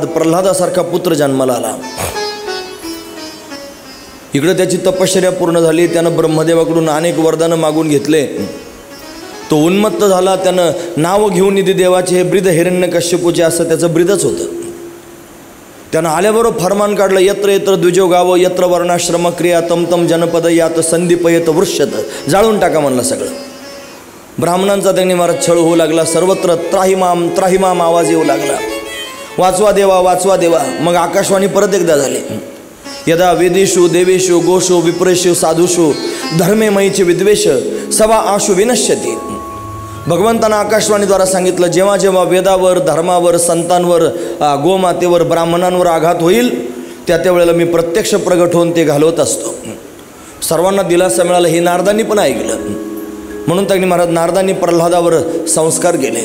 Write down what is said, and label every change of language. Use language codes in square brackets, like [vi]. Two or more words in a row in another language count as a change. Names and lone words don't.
[mr] प्रल्हादासारखा पुत्र जन्माला आला. इकडे त्याची तपश्चर्या पूर्ण झाली. त्यानं ब्रह्मदेवाकडून अनेक वरदानं मागून घेतले. तो उन्मत्त झाला. त्यानं नाव घेऊन निधी देवाचे हे ब्रीद हिरण्यकश्यपूचे, असं त्याचं ब्रीदच होतं. त्यानं आल्याबरोबर फरमान काढलं, [sa] यत्र यत्र द्विजो गाव यत्र वर्णाश्रम क्रिया तम तम जनपद यात संदीपयत वृष्यत. [mr] जाळून टाका म्हणलं सगळं. ब्राह्मणांचा त्यांनी महाराज छळ होऊ लागला. सर्वत्र त्राहिमाम त्राहिमाम आवाज येऊ लागला. वाचवा देवा, वाचवा देवा. मग आकाशवाणी परत एकदा झाली. [sa] यदा वेदेषु देवेषु गोषु विप्रेषु साधुषु धर्मे मयीचे विद्वेष सवा आशु विनश्यती. [mr] भगवंतांना आकाशवाणीद्वारा सांगितलं, जेव्हा जेव्हा वेदावर, धर्मावर, संतांवर, गोमातेवर, ब्राह्मणांवर आघात होईल त्यावेळेला मी प्रत्यक्ष प्रगट होऊन ते घालवत असतो. सर्वांना दिलासा मिळाला हे नारदांनी पण ऐकलं. म्हणून त्यांनी महाराज नारदांनी प्रल्हादावर संस्कार केले.